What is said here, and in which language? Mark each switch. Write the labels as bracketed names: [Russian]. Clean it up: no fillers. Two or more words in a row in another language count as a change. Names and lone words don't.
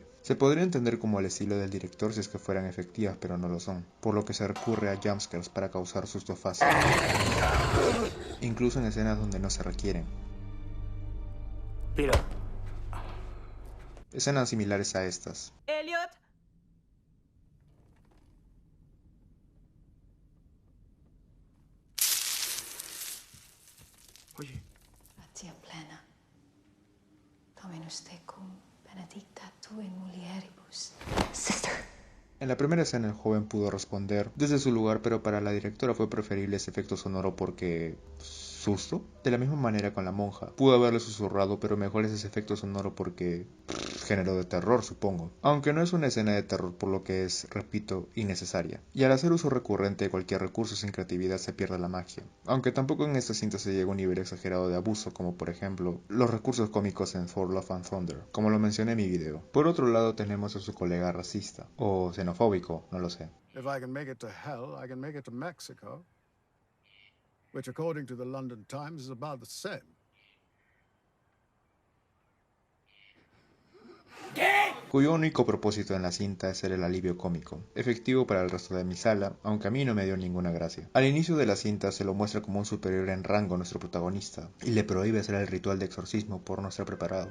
[Spanish] Se podría entender como el estilo del director si es que fueran efectivas, pero no lo son, por lo que se recurre a jumpscares para para causar susto fácil, incluso en escenas donde no se requieren. Pero... Escenas similares a estas. Elliot. Oye, [Latin] Gratia plena. Dominus tecum, benedicta tu in mulieribus. Sister. [Spanish] En la primera escena el joven pudo responder desde su lugar, pero para la directora fue preferible ese efecto sonoro porque... ¿susto? De la misma manera con la monja. Pudo haberle susurrado, pero mejor es ese efecto sonoro porque... género de terror, supongo. Aunque no es una escena de terror, por lo que es, repito, innecesaria. Y al hacer uso recurrente de cualquier recurso sin creatividad se pierde la magia. Aunque tampoco en esta cinta se llega a un nivel exagerado de abuso, como por ejemplo, los recursos cómicos en Thor Love and Thunder, como lo mencioné en mi video. Por otro lado tenemos a su colega racista, o xenofóbico, no lo sé. [English] If I can make it to hell, I can make it to Mexico, which according to the London Times is about the same. [Spanish] Cuyo único propósito en la cinta es ser el alivio cómico, efectivo para el resto de mi sala, aunque a mí no me dio ninguna gracia. Al inicio de la cinta se lo muestra como un superior en rango a nuestro protagonista, y le prohíbe hacer el ritual de exorcismo por no estar preparado.